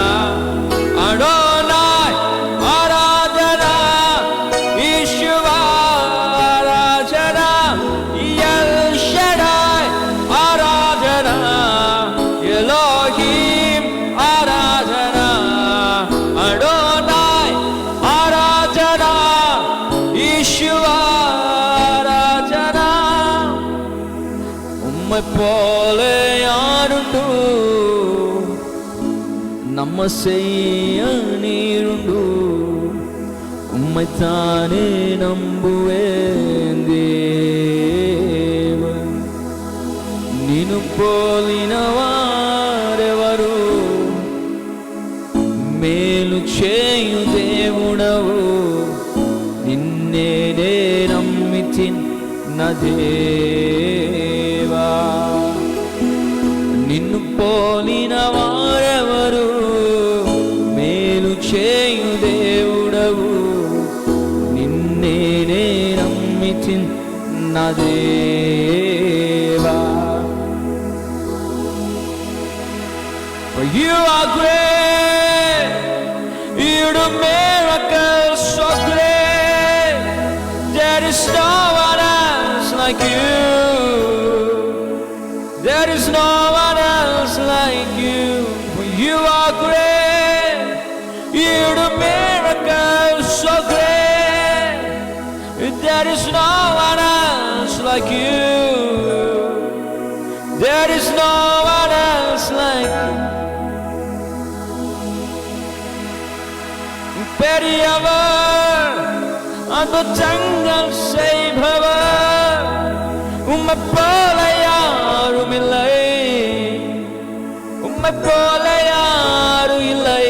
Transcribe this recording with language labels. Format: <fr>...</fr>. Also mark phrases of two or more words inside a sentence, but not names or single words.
<te>అడోనాయ్ ఆరాధన, యెహోవా ఆరాధన, ఎల్ షడాయ్ ఆరాధన, ఎలోహిం ఆరాధన, అడోనాయ్ ఆరాధన, యెహోవా ఆరాధన.</te> <ta>உம்மை போல யாருண்டு, நம்ம செய்ய நீருண்டு. உம்மைத்தானே நம்புவேன் தேவன்.</ta> <te>నిన్ను పోలిన వారెవరు, మేలు చేయు దేవుడవు. నిన్నే నమ్మితిన్ నా దేవా. నిన్ను పోలిన వారెవరు, మేలు చేయు దేవుడవు. నిన్నే నమ్మితిన్ నా దేవా.</te> <en>For you are great, you do miracles so great. There is no one else like you. There is no one else like you. For you are great, you do miracles so great. There is no one else like you. There is no one else like you.</en> <ta>பெரியவர் அற்புதங்கள் செய்பவர், உம்மை போல யாரும் இல்லை, உம்மை போல யாரும் இல்லை.</ta>